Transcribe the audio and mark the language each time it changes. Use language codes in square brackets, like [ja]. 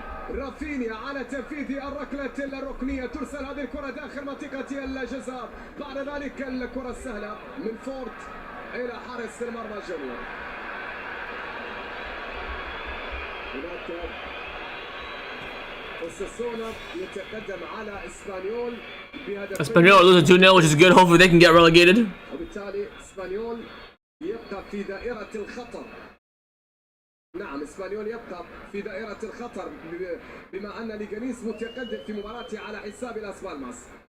[ar] رافينيا على تنفيذ الركلة الركنية. ترسل هذه الكرة داخل منطقة الجزاء. بعد ذلك الكرة السهلة من فورت إلى حارس المرمى جونيور. هناك اوساسونا يتقدم على اسبانيول بهدف. [en] Espanyol losing 2-0, which is good. Hopefully they can get relegated. [ar] وبالتالي اسبانيول يبقى في دائرة الخطر. نعم اسبانيول يبقى في دائرة الخطر بما أن ليغانيس متقدم في مباراته على حساب لاس بالماس.